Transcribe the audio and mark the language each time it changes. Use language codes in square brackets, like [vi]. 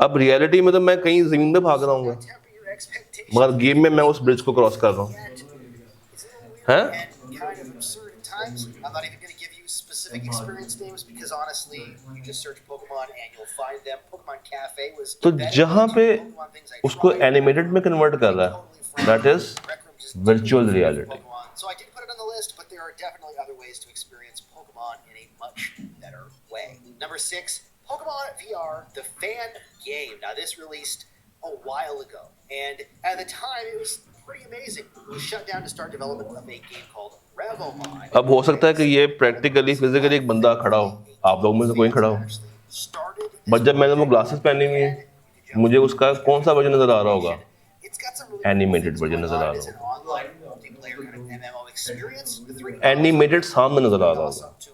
[hi] अब रियलिटी में तो मैं कहीं जमीन पे भाग रहा हूँ, मगर गेम में मैं उस ब्रिज को क्रॉस कर रहा हूँ, हैं? [en] Kind of absurd at times. I'm not even going to give you specific experience names because honestly, you just search Pokemon and you'll find them. Pokemon Cafe was [hi] तो जहाँ पे उसको एनिमेटेड में कन्वर्ट कर रहा है, [en] That is virtual reality. So I did put it on the list, but there are definitely other ways to experience Pokemon in a much better way. Number 6, Pokemon VR, the fan game. Now this released a while ago, and at the time it was pretty amazing. It was shut down to start development of a game called Revomon. [hi] अब हो सकता है कि ये practically physically एक बंदा खड़ा हो, आप लोगों में से कोई खड़ा हो, बट जब मैंने वो ग्लासेस पहनी हुई है, मुझे उसका कौन सा वर्जन नजर आ रहा होगा? एनिमेटेड वर्जन नजर आ रहा होगा, एनिमेटेड सामने नजर आ रहा होगा।